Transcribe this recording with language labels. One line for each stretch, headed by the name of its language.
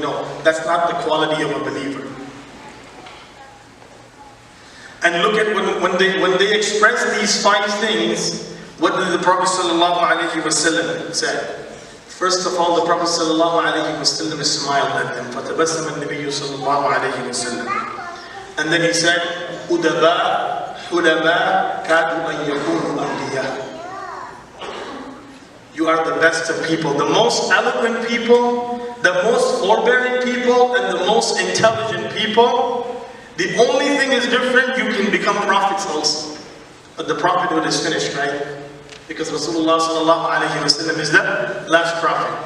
English: No, that's not the quality of a believer. And look at when they express these 5 things, what did the Prophet ﷺ say? First of all, the Prophet ﷺ smiled at them.
Arabic: فَتَبَسَّمَ النَّبِيُّ صَلَّى اللَّهُ عَلَيْهِ وَسَلَّمَ.
English: And then he said,
Arabic: أُدَبَاء حُلَمَاء كَادُوا أَن يَكُونُوا أَنْبِيَاءَ.
English: You are the best of people, the most eloquent people, the most forbearing people, and the most intelligent people. The only thing is different, you can become prophets also. But the prophethood is finished, right? Because Rasulullah sallallahu alayhi wa sallam is the last prophet.